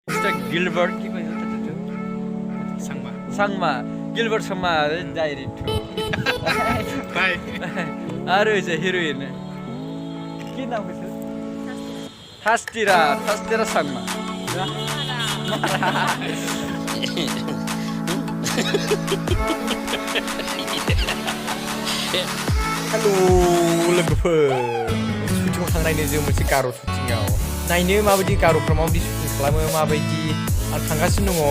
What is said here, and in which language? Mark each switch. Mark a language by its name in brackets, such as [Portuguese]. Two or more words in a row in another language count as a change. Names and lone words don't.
[Assamese] Mr. Gilbert কি কৈছে Sangma Gilbert Sangma ডাইরেক্ট বাই [Bangla] আর হইছে হিরোইন কি নাম কইছে Thastira Sangma [Bodo] Halo logoफोर शुटिंआव थांनायनो जों मोनसे गार' शुटिंआव नायनो माबायदि गार'फ्रा माबायदि शुटिं खालामो माबायदि आं थांगासिनो दङ